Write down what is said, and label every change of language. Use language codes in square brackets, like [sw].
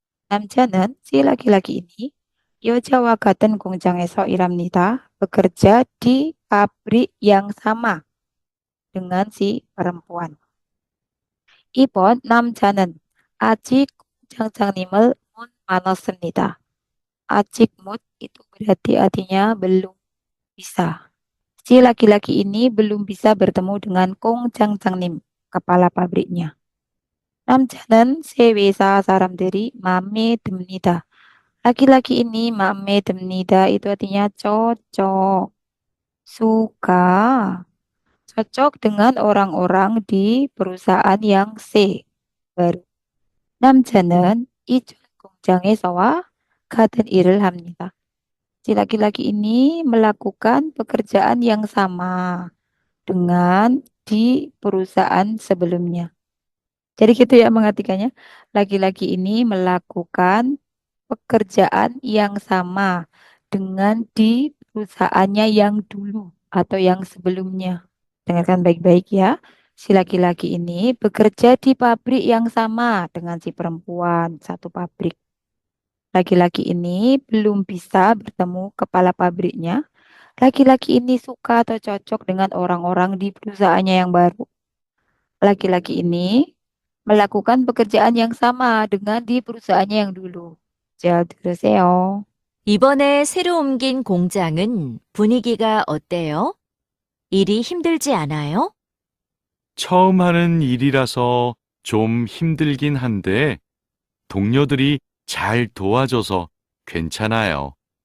[ko] 남자는 [id] si laki-laki ini [ko] 여자와 같은 공장에서 일합니다. [id] bekerja di pabrik yang sama dengan si perempuan. [ko] 2번 남자는 아직 공장장님을 못 만났습니다. 아직 못 [id] itu berarti artinya belum bisa. Si laki-laki ini belum bisa bertemu dengan 공장장님, kepala pabriknya. [ko] 남자는 새 회사 사람들이 마음에 듭니다. [id] Laki-laki ini [ko] 마음에 듭니다 [id] itu artinya cocok, suka. Cocok dengan orang-orang di perusahaan yang C, baru. [ko] 남자는 이전 공장에서와 같은 일을 합니다. [id] Si laki-laki ini melakukan pekerjaan yang sama dengan di perusahaan sebelumnya. Jadi gitu ya mengartikannya. Laki-laki ini melakukan pekerjaan yang sama dengan di perusahaannya yang dulu atau yang sebelumnya. Dengarkan baik-baik ya. Si laki-laki ini bekerja di pabrik yang sama dengan si perempuan, satu pabrik. Laki-laki ini belum bisa bertemu kepala pabriknya. Laki-laki ini suka atau cocok dengan orang-orang di perusahaannya yang baru. Laki-laki ini melakukan pekerjaan yang sama dengan di perusahaannya yang dulu. [ko] 잘 들으세요. 이번에 새로 옮긴 공장은 분위기가 어때요? 일이 힘들지 않아요? 처음 하는 일이라서 좀 힘들긴 한데 동료들이 잘 도와줘서 괜찮아요.